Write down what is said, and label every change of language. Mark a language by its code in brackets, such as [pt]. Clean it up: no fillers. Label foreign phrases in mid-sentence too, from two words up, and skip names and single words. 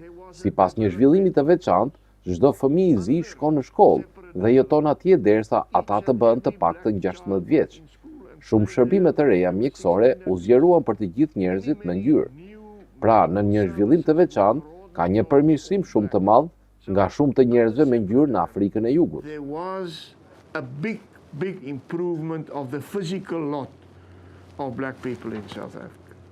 [sq] Sipas një zhvillimi të veçantë, çdo fëmijë i zi shkon në shkollë dhe jeton atje derisa ata të bëhen të paktën 16 vjeç. Shumë shërbime të reja mjekësore u zgjeruan për të gjithë njerëzit në ngjyrë. Pra, në një zhvillim të veçantë, ka një përmirësim shumë të madh nga shumë të njerëzve me ngjyrë në Afrikën e Jugut. [en] Big improvement of the physical lot of black people in South Africa.